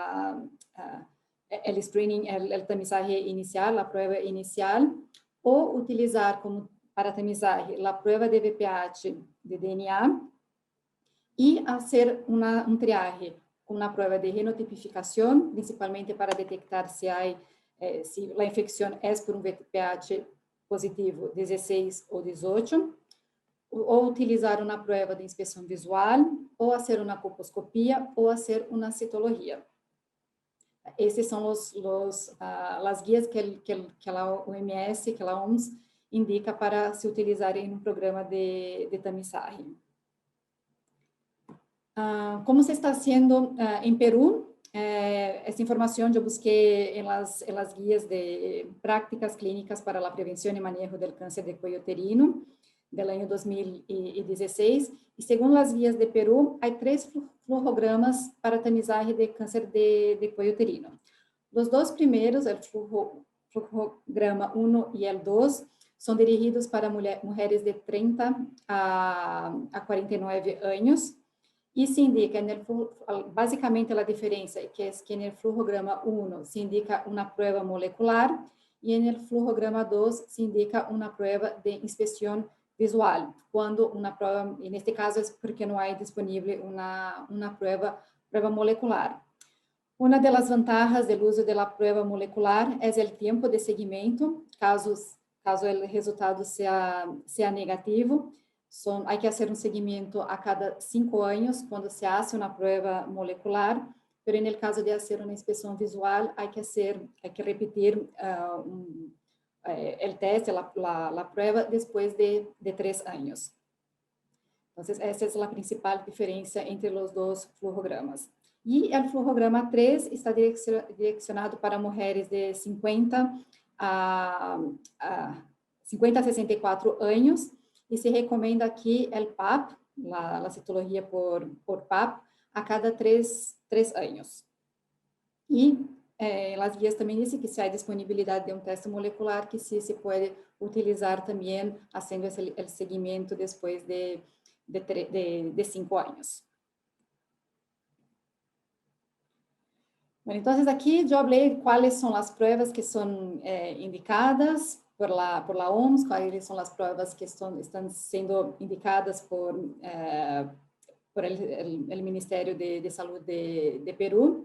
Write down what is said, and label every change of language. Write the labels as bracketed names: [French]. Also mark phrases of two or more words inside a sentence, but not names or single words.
[Spanish] el screening, el tamizaje inicial, la prueba inicial, o utilizar como para tamizaje la prueba de VPH de DNA y hacer un triaje con una prueba de genotipificación, principalmente para detectar si la infección es por un VPH positivo 16 ou 18, [Portuguese] ou utilizar uma prova de inspeção visual, ou fazer uma colposcopia, ou fazer uma citologia. Esses são as guias que a OMS, que a OMS indica para se utilizar em um programa de tamizaje. [Spanish] Como se está haciendo em Peru? Esta información yo busqué en las guías de prácticas clínicas para la prevención y manejo del cáncer de cuello uterino del año 2016. Y según las guías de Perú, hay 3 flujogramas para tamizaje de cáncer de cuello uterino. Los 2 primeros, el flujograma 1 y el 2, son dirigidos para mujeres de 30 a 49 años. [Portuguese] E se indica, basicamente a diferença é que no flujograma 1 se indica uma prova molecular e no flujograma 2 se indica uma prova de inspeção visual, quando uma prova, neste caso é porque não há disponível uma prova molecular. Uma das vantagens do uso da prova molecular é o tempo de seguimento, caso o resultado seja negativo. [Spanish] Hay que hacer un seguimiento a cada 5 años cuando se hace una prueba molecular, pero en el caso de hacer una inspección visual hay que repetir el test, la prueba después de 3 años. Entonces, esa es la principal diferencia entre los 2 flujogramas. Y el flujograma 3 está direccionado para mujeres de 50 a 64 años, [Portuguese] e se recomenda aqui o PAP, a citologia por PAP, a cada 3 anos. E as guias também dizem que se há disponibilidade de um teste molecular, que sim, se pode utilizar também, fazendo o seguimento depois de 5 anos. [Spanish] Bueno, entonces aquí yo hablé cuáles son las pruebas que son indicadas por la OMS, cuáles son las pruebas que están siendo indicadas por el Ministerio de Salud de Perú.